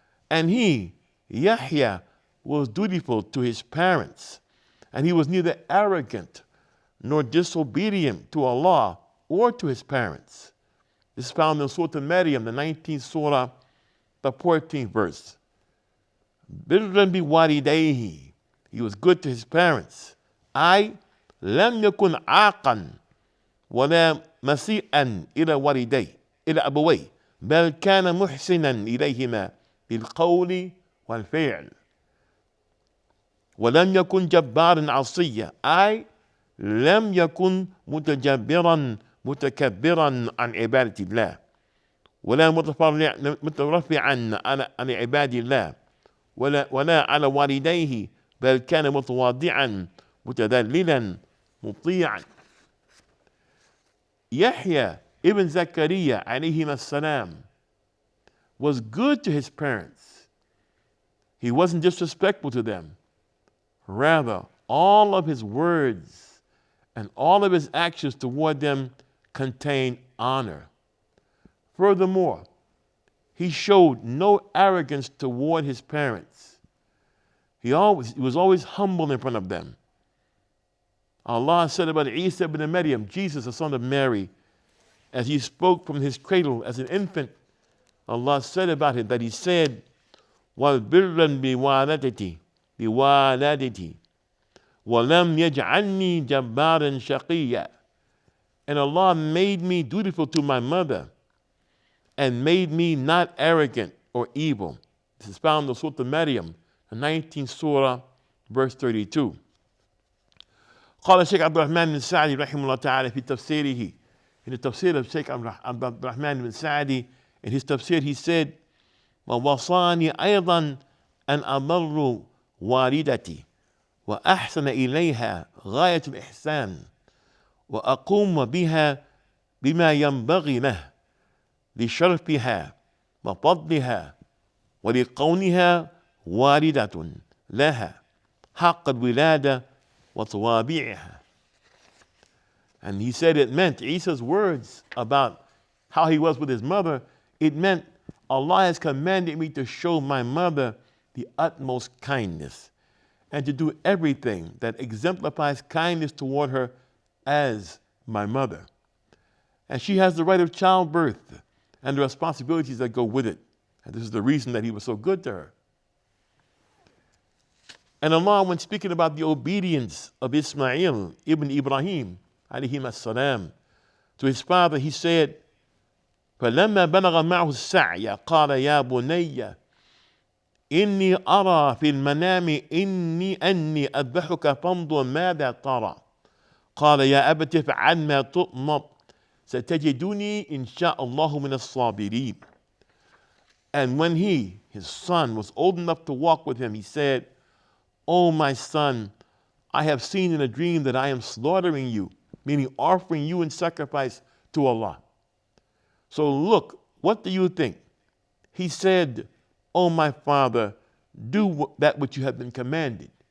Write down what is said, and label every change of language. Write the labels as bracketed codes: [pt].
[en] And he, Yahya, was dutiful to his parents, and he was neither arrogant nor disobedient to Allah or to his parents. This is found in Surah Maryam, the 19th surah, the 14th verse. [ar] بِرًّا بِوَالِدَيْهِ. [en] He was good to his parents. [ar] أي لم يكن عاقا ولا مسيئا إلى والديه إلى أبويه بل كان محسنا إليهما بالقول والفعل. ولم يكن جبارا عصيا أي لم يكن متجبرا متكبرا عن عبادة الله ولا مترفعا عن عباد الله ولا على والديه بل كان متواضعا متذللا مطيعا. [en] Yahya ibn Zakaria alayhi as-salam was good to his parents. He wasn't disrespectful to them. Rather, all of his words and all of his actions toward them contain honor. Furthermore, he showed no arrogance toward his parents. He was always humble in front of them. Allah said about Isa ibn Maryam, Jesus, the son of Mary, as he spoke from his cradle as an infant, Allah said about him that he said, [ar] وَالْبِرًّا بِوَالَدَتِي وَلَمْ يَجْعَلْنِي جَبَّارًا شَقِيًّا. [en] And Allah made me dutiful to my mother and made me not arrogant or evil. This is found in Surah Maryam, the 19th surah, verse 32. [ar] قال الشيخ عبد الرحمن بن سعدي رحمه الله تعالى في تفسيره [en] In the tafsir of Sheikh Abdul Rahman bin Sa'di, in his tafsir, he said, [ar] وَوَصَانِي أَيْضًا أَنْ أَبَرُّ وَالِدَتِي وأحسن إليها غاية الإحسان وأقوم بها بما ينبغي له لشرفها وفضلها ولكونها والدة لها حق الولادة وطوابعها. [en] And he said it meant, Isa's words about how he was with his mother, it meant Allah has commanded me to show my mother the utmost kindness and to do everything that exemplifies kindness toward her as my mother. And she has the right of childbirth and the responsibilities that go with it. And this is the reason that he was so good to her. And Allah, when speaking about the obedience of Ismail ibn Ibrahim, alayhi as-salam, to his father, he said, [ar] فَلَمَّا بَلَغَ مَعْهُ السَّعْيَ قَالَ يَا بُنَيَّ إني أرى في المنام أني أذبحك فانظر ماذا ترى قال يا أبت افعل ما تؤمر ستجدني إن شاء الله من الصابرين. [en] And when he, his son, was old enough to walk with him, he said, "O my son, I have seen in a dream that I am slaughtering you," meaning offering you in sacrifice to Allah. "So look, what do you think?" He said, "O my father, do that which you have been commanded.